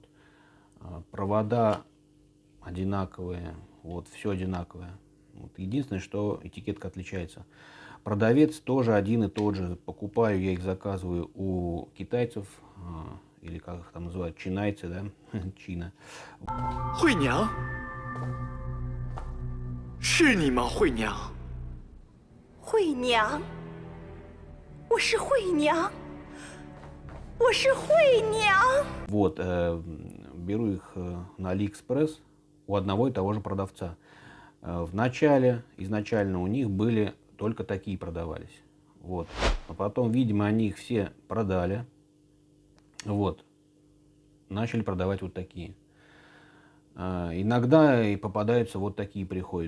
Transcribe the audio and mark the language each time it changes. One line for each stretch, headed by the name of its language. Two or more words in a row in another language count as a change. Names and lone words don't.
Russian: Провода одинаковые, вот, все одинаковое. Вот. Единственное, что этикетка отличается. Продавец тоже один и тот же. Покупаю, я их заказываю у китайцев, или как их там называют, чинайцы, да, Чина.
Chinese: 惠娘，是你吗？惠娘，惠娘，我是惠娘，我是惠娘。
Russian: Вот, беру их на Алиэкспресс у одного и того же продавца. Изначально у них были только такие продавались. Вот. А потом, видимо, они их все продали. Вот. Начали продавать вот такие. Иногда и попадаются вот такие, приходят.